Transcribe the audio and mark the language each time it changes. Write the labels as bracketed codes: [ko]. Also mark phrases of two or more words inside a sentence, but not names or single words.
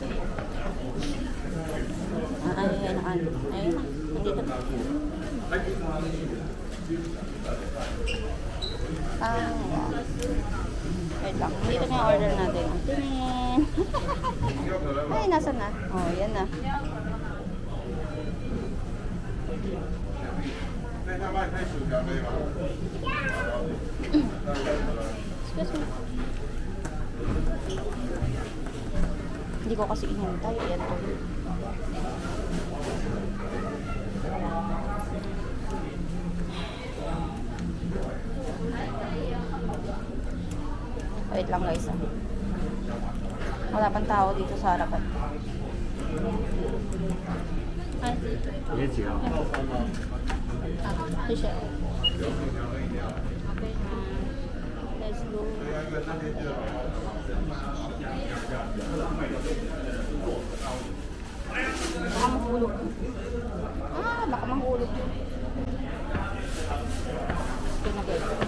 [tl] Ayun na. Nandito na. Wait lang. Dito na yung order natin. Tingin. Ay, nasa na? Oh, yan na. [zh] 那他卖薯条可以吗？ [en] Excuse me. [tl] Hindi ko kasi inantay. Yan to. Wait lang guys. Wala pang tao dito sa harapan. Ay. [zh] 也几号？ [tl] Siya. [en] Let's go. [tl] Baka mahulog. Baka mahulog yun. Ito na guys.